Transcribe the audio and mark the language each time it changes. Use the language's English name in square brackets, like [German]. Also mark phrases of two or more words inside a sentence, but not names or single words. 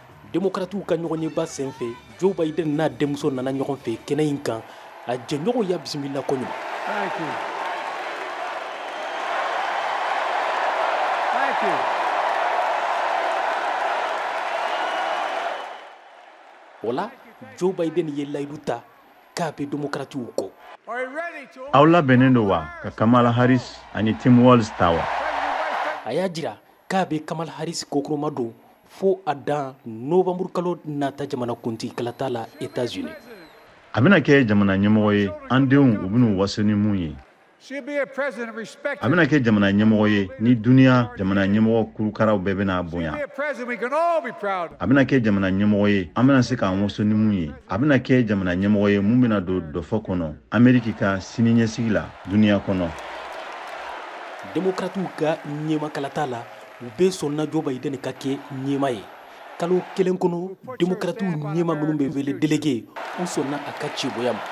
[Bambara] Démocrates ka ɲɔgɔn ɲɛba senfɛ Joe Biden n'a denmuso nana ɲɔgɔn fɛ kɛnɛ in kan a jɛɲɔgɔn ya bisimila ko ɲuman. [English] Thank you. Thank you. [Bambara] Wala Joe Biden ye layidu ta k'a bɛ Démocrates kɔ. [English] Are you ready to? [Bambara] Aw labɛnnen don wa ka Kamala Harris ani Tim Walz ta wa? A y'a jira k'a bɛ Kamala Harris kokuruma don fo a dan Novembre kalo nata jamanakuntigi kalata la États-Unis. A bɛna kɛ jamana ɲɛmɔgɔ ye an denw u bɛn'u waso ni mun ye. [English] She'll be a president respected. [Bambara] A bɛna kɛ jamana ɲɛmɔgɔ ye ni duniya jamana ɲɛmɔgɔ kurukaraw bɛɛ bɛna bonya. [English] She'll be a president we can all be proud of. [Bambara] A bɛna kɛ jamana ɲɛmɔgɔ ye an bɛna se k'an waso ni mun ye. A bɛna kɛ jamana ɲɛmɔgɔ ye mun bɛna don dɔfɔ kɔnɔ Amérique ka siniɲɛsigi la duniya kɔnɔ. Démocrates ka ɲɛma kalata la u bɛ sɔnna Joe Biden ka kɛ ɲɛma ye. Kalo kelen kɔnɔ Démocrates ɲɛma minnu bɛ wele délégué u sɔnna a ka ciboya ma.